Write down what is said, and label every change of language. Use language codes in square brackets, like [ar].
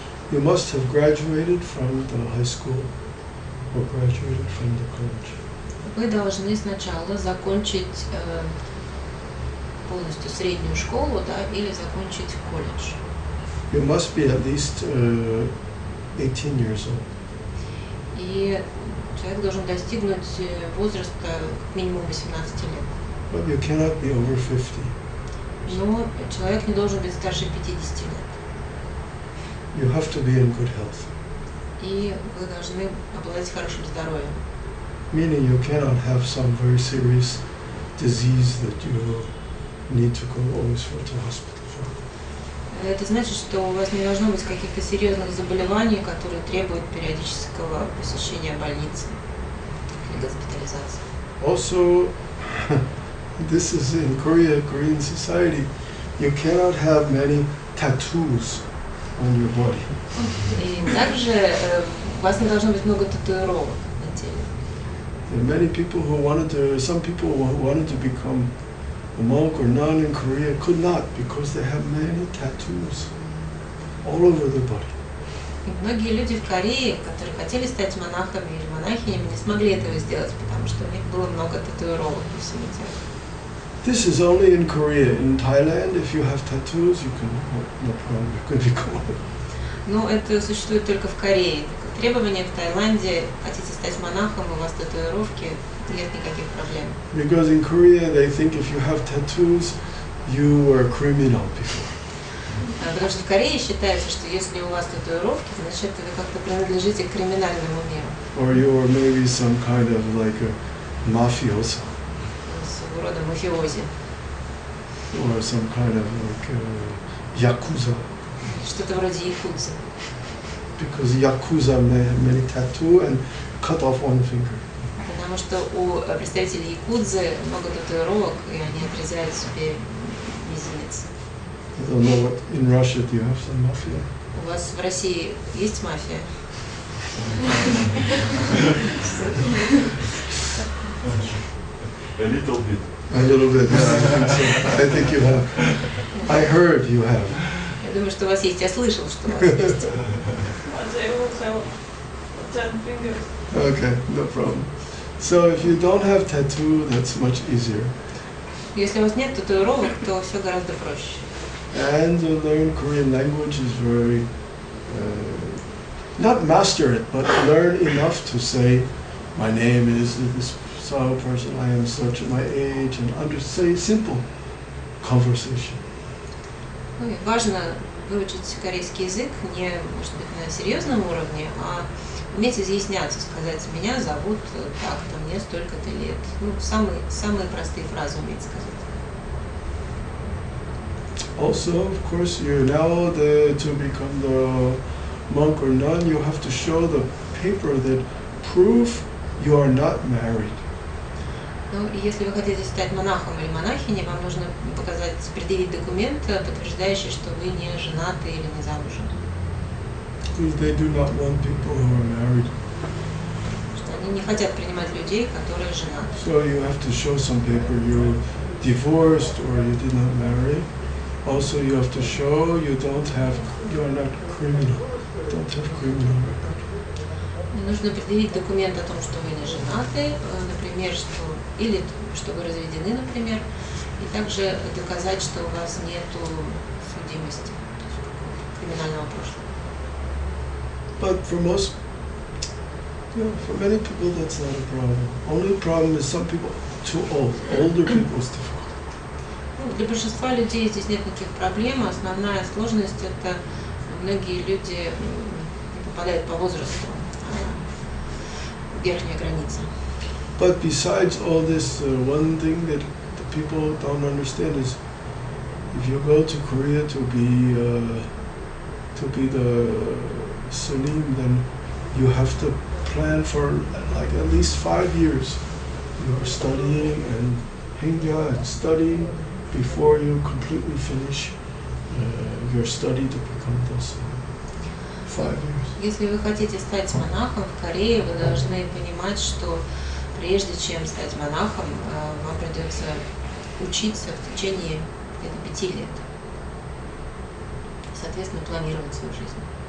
[en] You must have graduated from the high school or graduated from the college. [ru] Вы должны сначала закончить полностью среднюю школу, да, или закончить колледж. [en] You must be at least 18 years old. [ru] И человек должен достигнуть возраста как минимум 18 лет. [en] But you cannot be over 50. [ru] Но человек не должен быть старше 50 лет. [en] You have to be in good health. [ru] И вы должны обладать хорошим здоровьем. [en] Meaning you cannot have some very serious disease that you need to go always to hospital for. [ru] Это значит, что у вас не должно быть каких-то серьезных заболеваний, которые требуют периодического посещения больницы или госпитализации. [en] Also, this is in Korea, Korean society, you cannot have many tattoos on your body. [ru] И также у вас не должно быть много татуировок на теле. [en] There are some people who wanted to become a monk or nun in Korea could not because they have many tattoos all over their body. [ru] И многие люди в Корее, которые хотели стать монахами или монахинями, не смогли этого сделать, потому что у них было много татуировок по всему телу. [en] This is only in Korea. In Thailand, if you have tattoos, you can, no problem, you can become. [ru] Но это существует только в Корее. Требования в Таиланде, хотите стать монахом, у вас татуировки, нет никаких проблем. [en] Because in Korea, they think if you have tattoos, you were a criminal before. [ru] Потому что в Корее считается, что если у вас татуировки, значит вы как-то принадлежите к криминальному миру. [en] Or you are maybe some kind of like a mafioso. [ru] Своего рода мафиози. [en] Or some kind of like yakuza. [ru] Что-то вроде якудзы. [en] Because yakuza may have many tattoos and cut off one finger. [ru] Потому что у представителей якудзы много татуировок, и они отрезают себе мизинец. [en] I don't know what in Russia do you have some mafia? [ru] У вас в России есть мафия? [en] A little bit. A little bit. I think you have. I heard you have. [ru] Я думаю, что у вас есть. Я слышал, что у вас есть. [en] But they also 10 fingers. Okay, no problem. So if you don't have tattoo, that's much easier. [ru] Если у вас нет татуировок, то все гораздо проще. [en] And to learn Korean language is very, not master it, but learn enough to say, my name is this person, I am such my age, and say simple conversation. [ru] Ну, и важно выучить корейский язык не, может быть, на серьезном уровне, а уметь изъясняться, сказать, меня зовут так-то, мне столько-то лет. Ну, самые простые фразы уметь сказать. [en] Also, of course, you now to become the monk or nun, you have to show the paper that prove you are not married. [ru] Ну, и если вы хотите стать монахом или монахиней, вам нужно показать, предъявить документ, подтверждающий, что вы не женаты или не замужем. Because they do not want people who are married. Что они Они не хотят принимать людей, которые женаты. [en] So you have to show some paper you're divorced or you did not marry. Also you have to show you are not criminal. Don't have criminal record. [ru] Нужно предъявить документ о том, что вы не женаты, например, или что вы разведены, например, и также доказать, что у вас нету судимости, криминального прошлого. [en] But for many people that's not a problem. Only problem is some people too old. Older people is difficult. [ru] Для большинства людей здесь нет никаких проблем. Основная сложность – это многие люди попадают по возрасту, верхняя граница. [en] But besides all this, one thing that the people don't understand is if you go to Korea to be the Salim, then you have to plan for like at least 5 years. You are studying and hingya and studying before you completely finish your study to become the Salim. 5 years. [ru] Если вы хотите стать монахом в Корее, вы должны понимать, что прежде чем стать монахом, вам придется учиться в течение где-то 5 лет. Соответственно, планировать свою жизнь.